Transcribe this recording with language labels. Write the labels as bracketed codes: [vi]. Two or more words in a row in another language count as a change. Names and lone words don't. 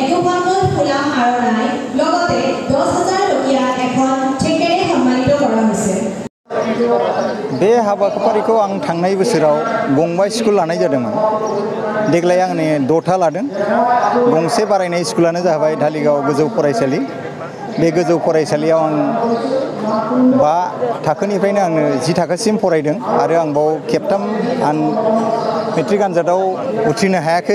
[as] জীৱনমূল ফুলা মাৰণাই লগতে 10,000 টকীয়া এখন চেকেৰে সন্মানিত কৰা হৈছে। [brx] बे हाबाफारिखौ आं थांनाय बोसोराव गंबा स्कुल लानाय जादोंमोन। देग्लाय आंनि 6था लादों। गंसे बारायनाय स्कुलानो जाबाय धालिगाव गोजौ फरायसालि। बे गोजौ फरायसालियाव आं 5 थाखोनिफ्रायनो आङो 10 थाखोसिम फरायदों आरो आं बाव खेबथाम मेट्रिक आनजादाव उथ्रिनो हायाखै।